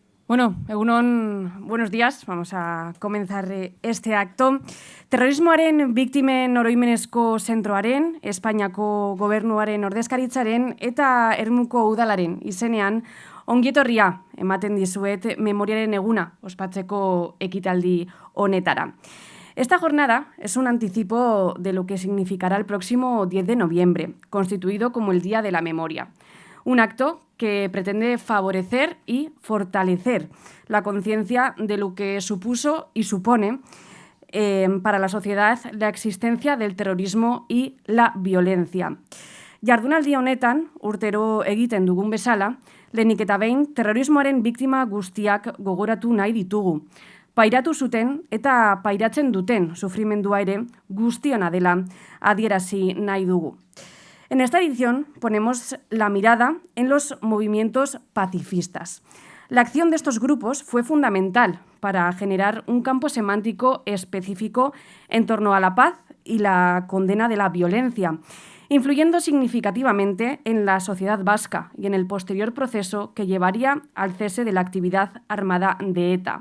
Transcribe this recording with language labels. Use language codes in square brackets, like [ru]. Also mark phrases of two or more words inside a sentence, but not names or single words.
[eu] Bueno, egunon, [es] buenos días. Vamos a comenzar este acto. [eu] Terrorismoaren biktimen oroimenezko zentroaren, Espainiako gobernuaren ordezkaritzaren eta Ermuko udalaren izenean ongietorria ematen dizuet memoriaren eguna ospatzeko ekitaldi honetara. [es] Esta jornada es un anticipo de lo que significará el próximo 10 de noviembre, constituido como el Día de la Memoria. Un acto que pretende favorecer y fortalecer la conciencia de lo que supuso y supone para la sociedad la existencia del terrorismo y la violencia. [eu] Jardunaldi honetan, urtero egiten dugun bezala, lehenik eta behin terrorismoaren biktima guztiak gogoratu nahi ditugu. Pairatu zuten eta pairatzen duten sufrimendua ere guztiona dela adierazi nahi dugu. [es] En esta edición ponemos la mirada en los movimientos pacifistas. La acción de estos grupos fue fundamental para generar un campo semántico específico en torno a la paz y la condena de la violencia, influyendo significativamente en la sociedad vasca y en el posterior proceso que llevaría al cese de la actividad armada de ETA.